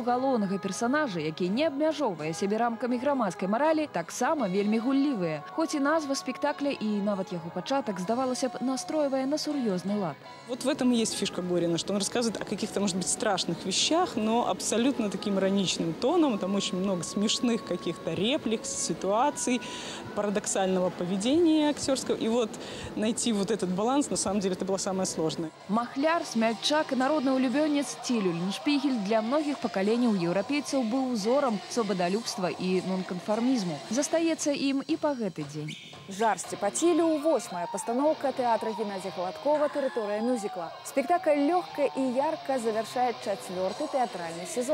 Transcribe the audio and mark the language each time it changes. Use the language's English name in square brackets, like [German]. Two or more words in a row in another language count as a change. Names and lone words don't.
[Belarusian] галоўнага персанажа, які не абмяжоўвае сябе рамкамі грамадскай маралі, таксама вельмі гуллівыя. Хоць і назва спектакля і нават яго пачатак, здавалася б, настройвае на сур'ёзны лад. [Russian] Вот в этом и есть фишка Горина, что он рассказывает о каких-то, может быть, страшных вещах, но абсолютно таким ироничным тоном. Там очень много смешных каких-то реплик, ситуаций, парадоксального поведения актерского. И вот найти вот этот баланс, на самом деле, это было самое сложное. [Belarusian] Махляр, смяльчак и народный улюбёнец Ціль Улленшпігель для многіх пакаленняў еўрапейцаў быў узорам свабадалюбства і нонканфармізму. Застаецца ім і па гэты дзень. «Жарсці па Цілю» – 8-я пастаноўка тэатра Геннадзя Гладкова «Тэрыторыя мюзікла». Спектакль лёгка і ярка завяршае 4-й тэатральны сезон.